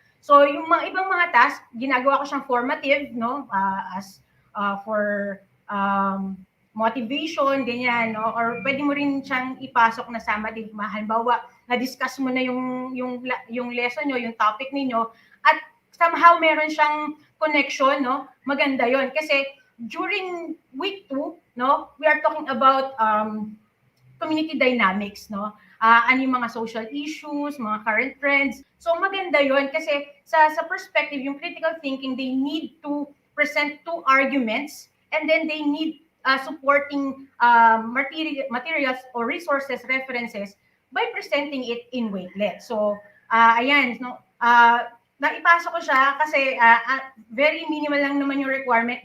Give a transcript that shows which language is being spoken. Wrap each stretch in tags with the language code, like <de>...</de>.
<tl>So, yung mga ibang mga task, ginagawa ko siyang formative, no,</tl> <en>as for motivation,</en> <tl>ganyan, no, or pwede mo rin siyang ipasok na summative. Halimbawa, na-discuss mo na yung lesson nyo, yung topic niyo at somehow meron siyang connection, no, maganda yon.</tl> <en>Kasi during week 2, no, we are talking about community dynamics, no.</en> <tl>Ano yung mga social issues, mga current trends. So maganda yon kasi sa perspective, yung</tl> <en>critical thinking, they need to present 2 arguments and then they need supporting materials or resources, references by presenting it in Wakelet.</en> <tl>So ayan, no, naipasok ko siya kasi</tl> <en>very minimal</en> <tl>lang naman yung requirement.</tl>